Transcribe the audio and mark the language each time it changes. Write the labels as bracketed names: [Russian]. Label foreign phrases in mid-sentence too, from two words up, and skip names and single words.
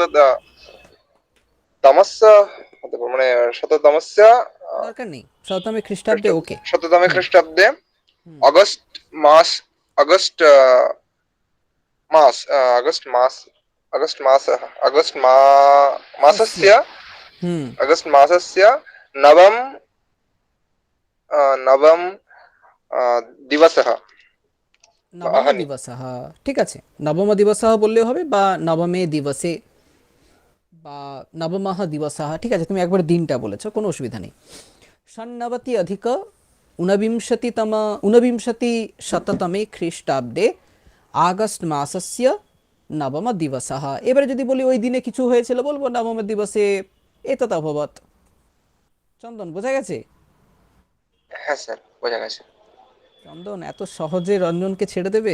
[Bangla] শততমস্য হতে পারে, মানে শততমস্য দরকার নেই, [Sanskrit] শততমে খ্রিস্টাব্দে, [Bangla] ওকে। [Sanskrit] শততমে হুম, খ্রিস্টাব্দে হুম, [Bangla] অগস্ট মাস অগস্ট মাস অগস্ট মাস অগস্ট মাস অগস্ট [Sanskrit] সস্য, মাসस्य হুম, अगस्त मासस्य नवम नवम दिवसः নবম আহানি [Bangla] দিবসः, ঠিক আছে, [Sanskrit] নবম দিবসः [Bangla] বললেও হবে, বা [Sanskrit] নবমে দিবসে, [Bangla] বা [Sanskrit] নবমः দিবসः, [Bangla] ঠিক আছে, তুমি একবার দিনটা বলেছো, কোনো অসুবিধা নেই। [Sanskrit] षण्णवति अधिक ऊनविंशतिशततमे খ্রিস্টাব্দে আগস্ট মাসস্য নবম দিবসः। [Bangla] এবারে যদি বলি ওই দিনে কিছু হয়েছিল, বলবো [Sanskrit] নবম দিবসে এতৎ অভবৎ। [Bangla] চন্দন, বোঝা গেছে? হ্যাঁ স্যার, বোঝা গেছে। চন্দন, এত সহজে রঞ্জনকে ছেড়ে দেবে?